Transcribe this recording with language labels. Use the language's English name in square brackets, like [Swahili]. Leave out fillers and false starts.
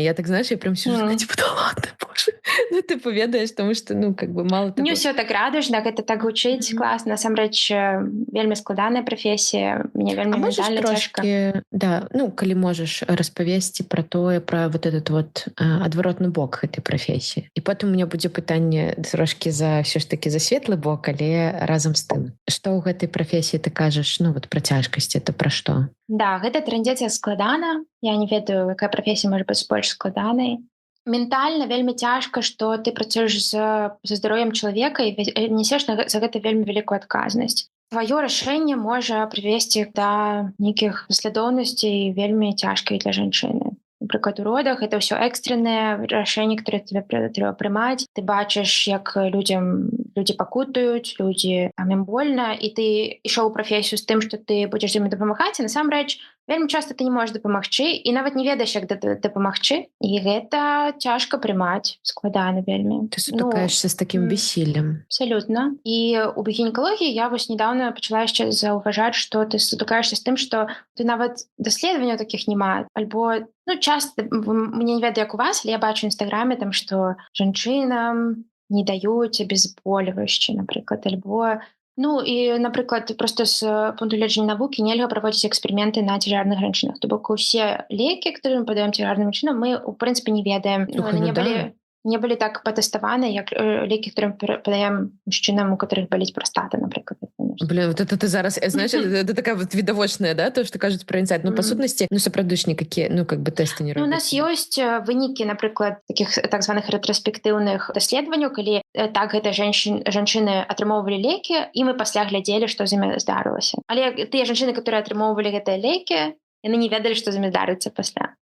[Russian] Я так, знаешь, я прям сижу, да ладно, боже. Ты поведаеш, тому што, мало... [Belarusian] Не ўсё так радужна, гэта так гучыць класна. Насамрэч, вельмі складаная прафесія, мне вельмі ментальна цяжка. Калі можаш распавесці пра тое, пра вот этот вот адваротны бок гэтай прафесіі. І потым у меня будзе пытанне трошкі ўсё ж такі за светлы бок, але разам з тым. Што ў гэтай прафесіі ты кажаш, пра цяжкасці, это пра што? Да, гэта трындзець складана. Я не ведаю, якая прафесія можа быць больш складанай. Ментальна вельмі цяжка, што ты працуеш за здароўем чалавека і несеш за гэта вельмі вялікую адказнасць. Тваё рашэнне можа прывесці да нейкіх паслядоўнасцей вельмі цяжкіх для жанчыны. Напрыклад, у родах это ўсё экстраннае рашэнне, которое тебе трэба прымаць. Ты бачыш, як людзі пакутаюць, людзі ім больна, і ты ішоў у прафесію з тым, што ты будзеш з імі дапамагаць, і насамрэч вельмі часта ты не можаш дапамагчы і нават не ведаеш, як дапамагчы. І гэта цяжка прымаць, складана вельмі. Ты сутыкаешся з такім бессіллем. Абсалютна. І у гінекалогіі я вось недавно пачала яшчэ заўважаць, што ты сутыкаешся з тым, што ты нават даследаванняў такіх няма, альбо часто, мне не ведаю, як у вас, але я бачу ў інстаграме, там, што жанчынам не даюць абезбольваючыя, напрыклад, альбо... і, напрыклад, просто з пункту гледжання навукі нельга праводзіць эксперыменты на цяжарных жанчынах. То бок усе лекі, которые мы падаем цяжарным жанчынам, мы, у прынцыпе, не ведаем. Не былі так патэставаны, як лекі, которые падаем мужчынам, у которых баліць прастата, напрыклад. [Russian] Блин, вот это ты зараз, знаешь, это такая вот видовочная, да, то, что кажуць про инсайт. [Belarusian] По сутнасці, сапраўды ж никакие, тесты не робяць. У нас ёсць вынікі, напрыклад, таких так званых рэтроспектыўных даследаванняў, калі так гэта жанчыны атрымоўвалі лекі, і мы пасля глядзелі, што з імі здарылася. Але тыя жанчыны, которые атрымоўвалі гэтыя лекі, яны не ведалі, што з імі здарыцца пасля.